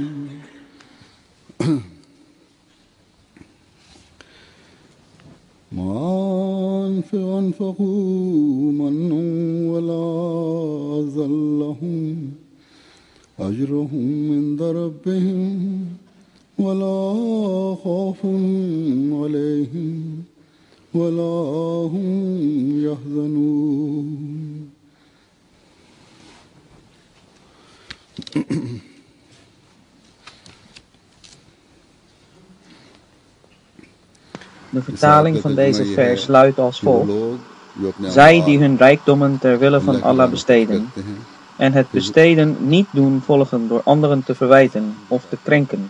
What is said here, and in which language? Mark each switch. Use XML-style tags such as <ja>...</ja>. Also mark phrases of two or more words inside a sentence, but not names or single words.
<ar>أنفقوا منا ولا أذى لهم أجرهم عند ربهم ولا خوف عليهم ولا هم يحزنون</ar> <nl>De vertaling van deze vers luidt als volgt. Zij die hun rijkdommen ter wille van Allah besteden en het besteden niet doen volgen door anderen te verwijten of te krenken.</nl>